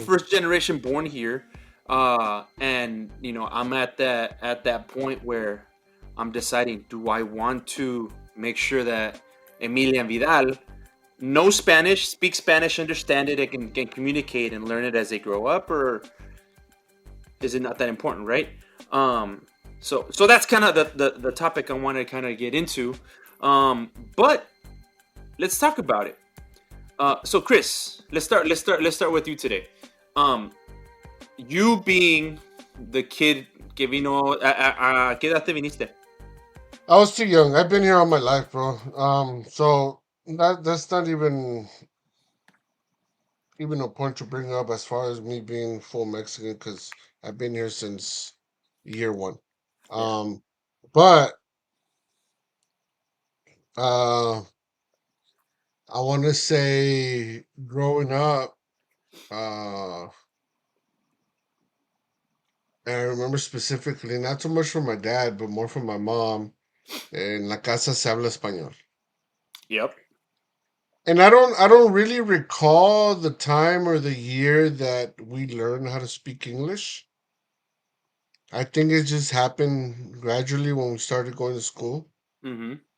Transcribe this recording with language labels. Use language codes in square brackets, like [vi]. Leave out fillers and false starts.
[en] first generation born here, and I'm at that point where I'm deciding, do I want to make sure that Emilia Vidal know Spanish, speak Spanish, understand it, and can communicate and learn it as they grow up, or is it not that important, right? Um, so that's kind of the topic I want to kind of get into, but let's talk about it. So Chris, let's start with you today. [es] Um, [en] you being the kid [es] que vino, a ¿qué edad te viniste? [en] I was too young. I've been here all my life, bro. So that's not even a point to bring up as far as me being full Mexican because I've been here since year one. Yeah. Um, but uh, I want to say growing up, uh, and I remember specifically not so much from my dad, but more from my mom. [es] En la casa se habla español. [en] Yep. And I don't really recall the time or the year that we learned how to speak English. I think it just happened gradually when we started going to school. Mm-hmm.